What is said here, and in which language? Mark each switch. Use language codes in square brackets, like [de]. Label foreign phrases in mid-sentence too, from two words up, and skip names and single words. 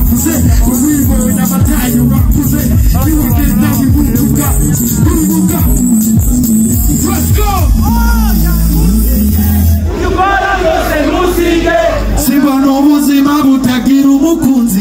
[rw] Ubibonye amatayo bakuze niwagenda wibuka. [en] Let's go! [rw] Sibona ubuzima butagira umukunzi.